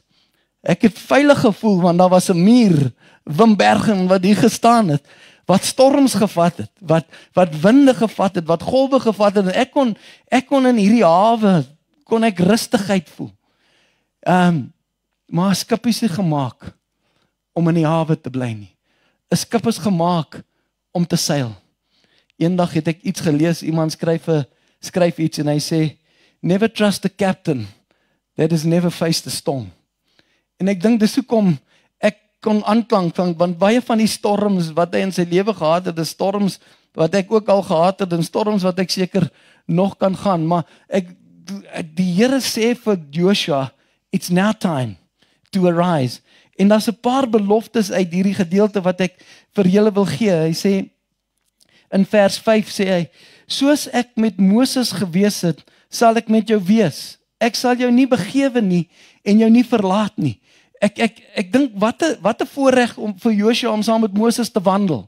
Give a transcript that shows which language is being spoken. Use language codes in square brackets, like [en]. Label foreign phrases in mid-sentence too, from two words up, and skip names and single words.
[af] Ek het veilig gevoel want daar was 'n muur, Wimbergen wat hier gestaan het, wat storms gevat het, wat winde gevat het, wat golwe gevat het en ek kon in hierdie hawe kon ek rustigheid voel. Maar 'n skip is nie gemaak om in die hawe te bly nie. 'n Skip is gemaak om te seil. Eendag het ek iets gelees, iemand skryf iets en hy sê, [en] never trust the captain that has never faced a storm. [af] En ek dink dis hoekom ek kon aanklank want baie van die storms wat hy in sy lewe gehad het, is storms wat ek ook al gehad het en storms wat ek seker nog kan gaan, maar die Here sê vir Joshua, [en] it's now time to arise. [af] En daar's 'n paar beloftes uit hierdie gedeelte wat ek vir julle wil gee. Hy sê in vers 5 sê hy, soos ek met Moses gewees het, sal ek met jou wees. Ek sal jou nie begewe nie en jou nie verlaat nie. Ek dink wat 'n voorreg om vir Joshua om saam met Moses te wandel.